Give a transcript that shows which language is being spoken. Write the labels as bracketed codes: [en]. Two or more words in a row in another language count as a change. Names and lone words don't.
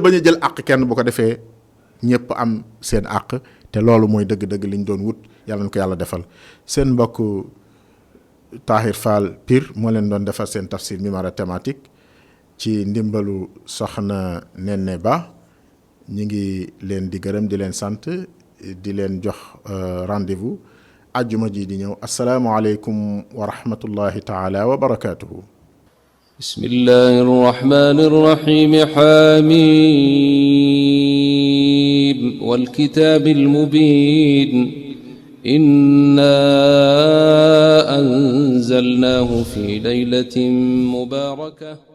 [wo] a jël àq kenn bu ko defee ñëpp am seen àq te loolu mooy dëgg-dëgg liñ doon wut yàlla na ko yàlla defal seen mbokk Tahir Fall Pire moo leen doon defal seen tafsir Mimara thématique ci ndimbalu soxna Nene Ba ñi ngi leen di gërëm di leen sant di leen jox rendez-vous àjjuma ji di ñëw [ar] السلام عليكم ورحمة الله تعالى وبركاته بسم الله الرحمن الرحيم حم والكتاب المبين إنا أنزلناه في ليلة مباركة